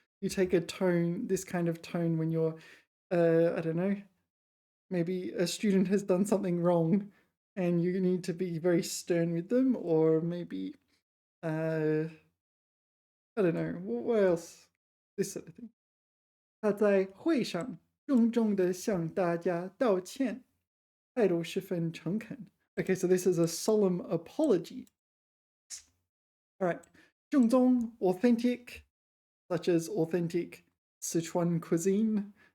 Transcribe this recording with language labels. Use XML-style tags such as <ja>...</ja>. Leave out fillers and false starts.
<en>You take a tone, this kind of tone when you're, I don't know, maybe a student has done something wrong and you need to be very stern with them, or maybe, I don't know, what else? This sort of thing.</en> <zh>他在会上郑重地向大家道歉，态度十分诚恳。</zh> <en>Okay, so this is a solemn apology. All right, 正宗 authentic, such as authentic Sichuan cuisine.</en>